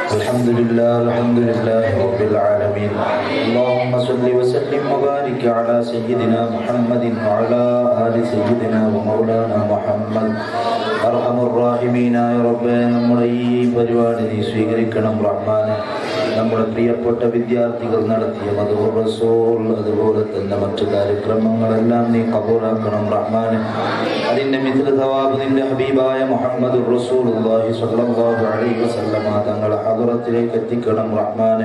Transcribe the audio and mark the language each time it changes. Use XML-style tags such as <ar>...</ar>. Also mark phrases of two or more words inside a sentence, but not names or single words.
<ar>الحمد لله رب العالمين. اللهم صل وسلم وبارك على سيدنا محمد وعلى آل سيدنا ومولانا محمد.</ar> <ml>അർഹമുർറാഹിമീനായ റബ്ബേ, നമ്മുടെ ഈ പരിപാടി നീ സ്വീകരിക്കണം റഹ്മാനെ. നമ്മുടെ പ്രിയപ്പെട്ട വിദ്യാർത്ഥികൾ നടത്തിയ</ml> <ar>مدح رسول,</ar> <ml>അതുപോലെ തന്നെ മറ്റു കാര്യക്രമങ്ങളെല്ലാം നീ ഖബൂലാക്കണം റഹ്മാനെ. അതിൻ്റെ</ml> <ar>مثل ثواب</ar> <ml>നിന്റെ ഹബീബായ</ml> <ar>محمد رسول الله صلى الله عليه وسلم</ar> <ml>തങ്ങളെ ഹദറത്തിലേക്ക് എത്തിക്കണം റഹ്മാനെ.</ml>